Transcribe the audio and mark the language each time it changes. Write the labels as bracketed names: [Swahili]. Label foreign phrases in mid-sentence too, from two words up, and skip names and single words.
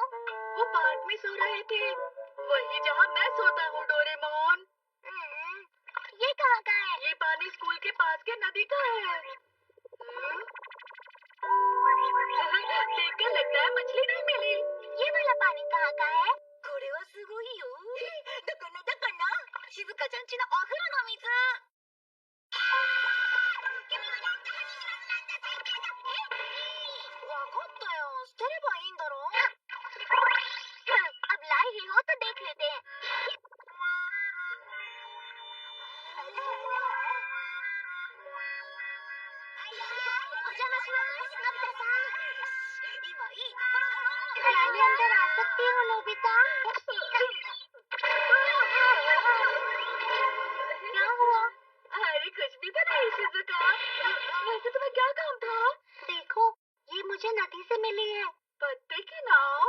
[Hindi] वो पार्क में सो रहे थे, वही जहाँ मैं सोता हूँ डोरेमोन। ये कहाँ का है? ये पानी स्कूल के पास के नदी का है। देखकर लगता है मछली नहीं मिली। ये वाला पानी कहाँ का है? [Japanese] これはすごいよ。だから静香ちゃんちのお風呂の水。君はなんて話なんだ最低だ。わかったよ。捨てればいいんだろ。 [Hindi] अब लाई ही हो तो देख लेते हैं। [Japanese] お邪魔します、のび太さん。今いいところだろ。 [Hindi] क्या मैं अंदर आ सकती हूँ नोबिता? क्या हुआ? अरे कुछ भी तो नहीं शिजुका। वैसे तुम्हें क्या काम था? देखो, ये मुझे नदी से मिली है। पत्ते की नाव?